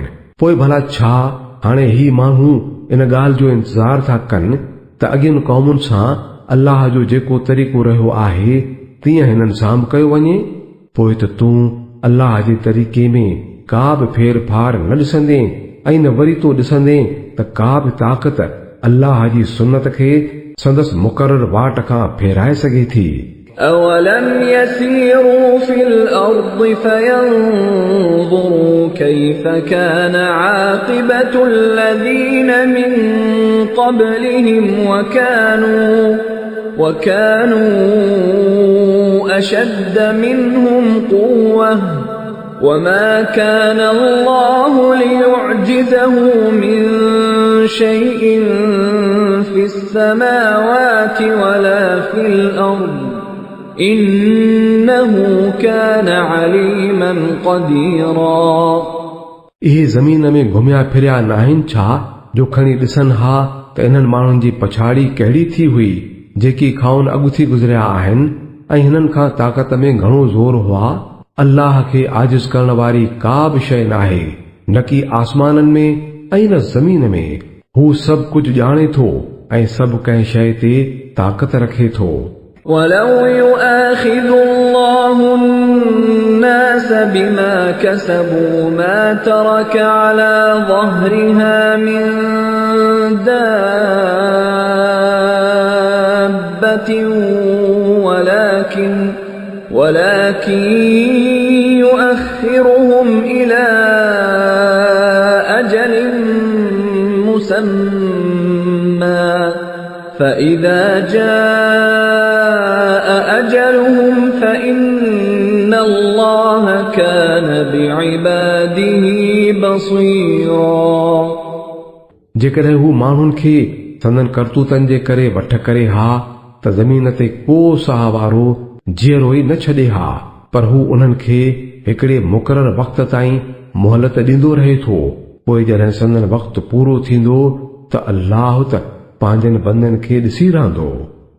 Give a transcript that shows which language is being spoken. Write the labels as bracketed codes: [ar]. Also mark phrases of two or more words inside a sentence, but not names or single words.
[sd] पोइ भला छा हाणे ही माण्हू इन ॻाल्हि जो इंतज़ार था कनि त अॻियुनि क़ौमुनि सां अल्लाह जो जेको तरीक़ो रहियो आहे तीअं हिननि सां बि कयो वञे। पोइ त तूं अल्लाह जे तरीक़े में का बि फेर फार न ॾिसंदे ऐं न वरी तो ॾिसंदे त का बि ताक़त अल्लाह जी सुन्नत खे संदसि मुक़रर वाट खां फेराए सघे थी। [ar] أولم يسيروا في الأرض فينظروا كيف كان عاقبة الذين من قبلهم وكانوا أشد منهم قوة وما كان الله ليعجزه من شيء في السماوات ولا في الأرض إنه كان عليما قديرا। [sd] इहे ज़मीन में घुमिया फिरिया न आहिनि छा जो खणी ॾिसनि हा त इन्हनि माण्हुनि जी पछाड़ी कहिड़ी थी हुई जेकी खाउन अॻु थी गुज़रिया आहिनि ऐं हिननि खां ताक़त में घणो ज़ोर हुआ। अल्लाह खे आजिज़ करण वारी का बि शइ नाहे, न की आसमाननि में ऐं न ज़मीन में। हू सभु कुझु ॼाणे थो ऐं सभु कंहिं शइ ते ताक़त रखे थो। [ar] ولو يؤاخذ الله الناس الناس بما كسبوا ما ترك على ظهرها من دابة ولكن يؤخرهم إلى أجل مسمى فإذا جاء أجلهم فإن الله كان بعباده بصيرا [sd] जेकॾहिं हू माण्हुनि खे संदन करतूतनि जे करे वठ करे हा त ज़मीन ते को साह वारो जीअरो ई न छॾे हा, पर हू उन्हनि खे हिकिड़े मुक़रर वक़्त ताईं मोहलत ॾींदो रहे थो। पोइ जॾहिं संदन वक़्तु पूरो थींदो त अल्लाह त पंहिंजनि बंदनि खे ॾिसी रहंदो।